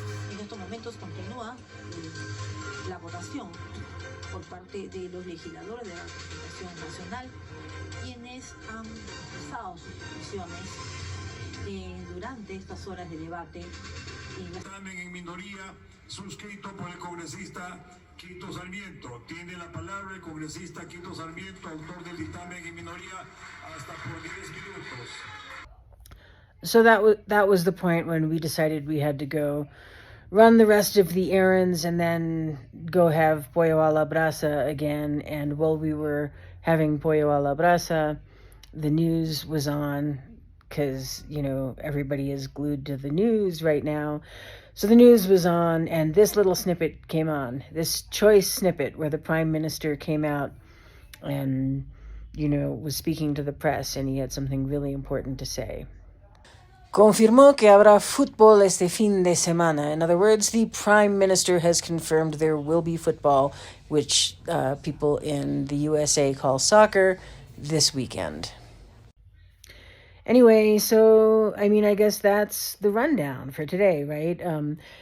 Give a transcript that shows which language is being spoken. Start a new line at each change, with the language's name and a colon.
Spanish: Y en estos momentos continúa la votación por parte de los legisladores de la representación nacional, quienes han expresado sus posiciones durante estas horas de debate. Dictamen en minoría suscrito por el congresista Quito Sarmiento. Tiene la palabra el congresista Quito Sarmiento, autor del dictamen en minoría, hasta por 10 minutos.
English: So that was the point when we decided we had to go run the rest of the errands and then go have pollo a la brasa again. And while we were having pollo a la brasa, the news was on, because, you know, everybody is glued to the news right now. So the news was on, and this little snippet came on, this choice snippet where the Prime Minister came out and, you know, was speaking to the press, and he had something really important to say.
Spanish: Confirmó que habrá fútbol este fin de semana.
English: In other words, the Prime Minister has confirmed there will be football, which people in the USA call soccer, this weekend. Anyway, so, I mean, I guess that's the rundown for today, right?